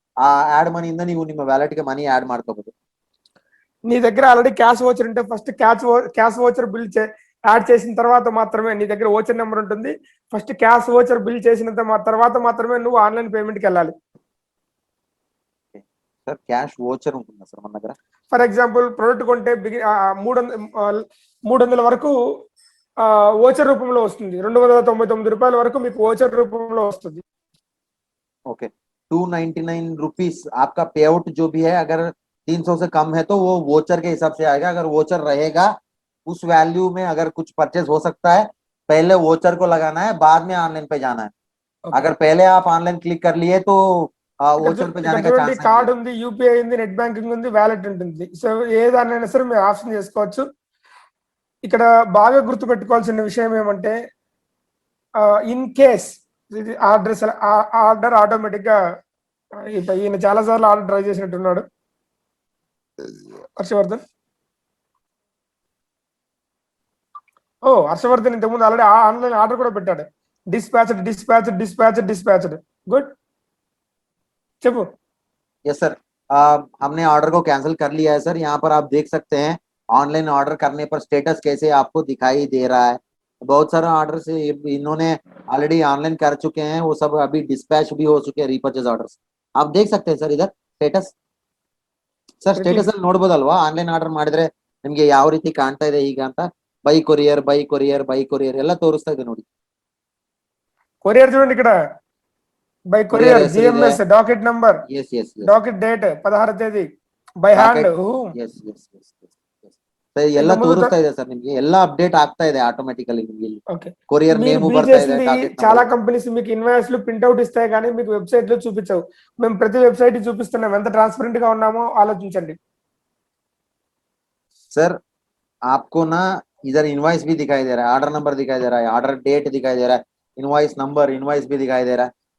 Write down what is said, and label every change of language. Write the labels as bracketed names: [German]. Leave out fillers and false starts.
[Kannada] ಆ ಆಡ್ ಮನಿಯಿಂದ ನೀವು ನಿಮ್ಮ ವ್ಯಾಲೆಟ್ ಗೆ ಮನಿ ಆಡ್ ಮಾಡ್ಕೋಬಹುದು। [Telugu] నీ దగ్గర ఆల్రెడీ క్యాష్ ఓచర్ ఉంటే first cash voucher bill add చేసిన తర్వాత మాత్రమే, నీ దగ్గర ఓచర్ నెంబర్ ఉంటుంది, ఫస్ట్ క్యాష్ ఓచర్ బిల్ చేసిన తర్వాత మాత్రమే నువ్వు ఆన్లైన్ పేమెంట్కి వెళ్ళాలి। సార్ క్యాష్ ఓచర్ ఉంటుందా సార్ మన దగ్గర? ఫర్ ఎగ్జాంపుల్ ప్రొడక్ట్ కొంటే 300 వరకు ఓచర్ రూపంలో వస్తుంది, 299 రూపాయల వరకు మీకు ఓచర్ రూపంలో వస్తుంది। [Hindi] ओके, 299 रुपीस आपका पे आउट जो भी है, अगर 300 से कम है तो वो वोचर के हिसाब से आएगा। अगर वोचर रहेगा उस वैल्यू में अगर कुछ परचेज हो सकता है, पहले वोचर को लगाना है, बाद में ऑनलाइन पे जाना है। अगर पहले आप ऑनलाइन क्लिक कर लिए तो वोचर पे जाने का चांस नहीं। [Telugu] కార్డ్ ఉంది, యూపీఐ ఉంది, నెట్ బ్యాంకింగ్ ఉంది, వ్యాలెట్ ఉంటుంది, సో ఏదైనా సరే మీరు ఆప్షన్ చేసుకోవచ్చు। ఇక్కడ బాగా గుర్తు పెట్టుకోవాల్సిన విషయం ఏమంటే, ఇన్ కేస్ ఆర్డర్ ఆటోమేటిక్ గా ఈయన చాలా సార్లు ఆర్డర్ ట్రై చేసినట్టున్నాడు హర్షవర్ధన్। హర్షవర్ధన్ ఇంతకుముందు ఆల్రెడీ ఆన్లైన్ ఆర్డర్ కూడా పెట్టాడు, డిస్పాచ్డ్. గుడ్, చెప్పు. [Hindi] यस सर, हमने ऑर्डर को कैंसिल कर लिया है सर। यहाँ पर आप देख सकते हैं ऑनलाइन ऑर्डर करने पर स्टेटस कैसे आपको दिखाई दे रहा है। बहुत सारा ऑर्डर से इन्होंने ऑलरेडी ऑनलाइन कर चुके हैं, वो सब अभी डिस्पैच भी हो चुके हैं रीपर्चेज ऑर्डर्स। आप देख सकते हैं सर इधर स्टेटस। [Kannada] ಸರ್ ಸ್ಟೇಟಸ್ ಅಲ್ಲಿ ನೋಡಬಹುದಲ್ವಾ, ಆನ್ಲೈನ್ ಆರ್ಡರ್ ಮಾಡಿದ್ರೆ ನಿಮ್ಗೆ ಯಾವ ರೀತಿ ಕಾಣ್ತಾ ಇದೆ ಈಗ ಅಂತ. By courier by courier by courier ಎಲ್ಲ ತೋರಿಸ್ತಾ ಇದೆ ನೋಡಿ. [Telugu] కొరియర్ చూడండి ఇక్కడ, by courier, GMS, docket number, [English] S S [Telugu] docket date 16 తేదీ, by hand. [Kannada] S S yes sir ಎಲ್ಲ ತೋರಿಸ್ತಾ ಇದೆ ಸರ್ ನಿಮ್ಗೆ, ಎಲ್ಲ ಅಪ್ಡೇಟ್ ಆಗ್ತಾ ಇದೆ ಆಟೋಮೆಟಿಕಲಿ ನಿಮ್ಗೆ. ಇಲ್ಲಿ కొరియర్ నేమ్ ಬರ್ತಾ ಇದೆ, [Telugu] చాలా కంపెనీస్ మీకు ఇన్వాయిస్ లు ప్రింట్ అవుట్ ఇస్తాయి కానీ మీకు వెబ్సైట్ లో చూపించవు. మేము ప్రతి వెబ్సైట్ చూపిస్తున్నాం, ఎంత ట్రాన్స్పరెంట్ గా ఉన్నామో ఆలోచించండి. [Hindi] सर आपको ना इधर इनवॉइस भी दिखाई दे रहा है, ऑर्डर नंबर दिखाई दे रहा है, ऑर्डर डेट दिखाई दे रहा है, इनवॉइस नंबर इनवॉइस भी दिखाई दे रहा है.